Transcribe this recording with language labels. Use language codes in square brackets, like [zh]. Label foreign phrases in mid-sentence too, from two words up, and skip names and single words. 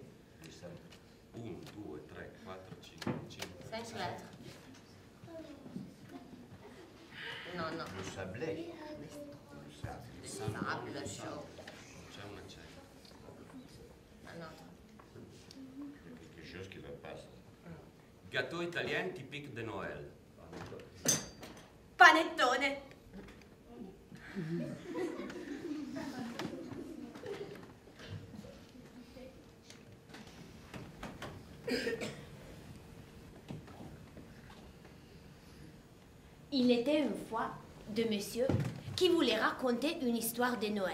[fr] 1, 2, 3, 4, 5, 5 lettres. No. Le sablé. Le sable chaud. [it] C'è una c'è. [fr] Un autre. Quelque chose qui va pas. Gâteau italien typique de Noël. Panettone. Il était une fois deux messieurs qui voulaient raconter une histoire de Noël.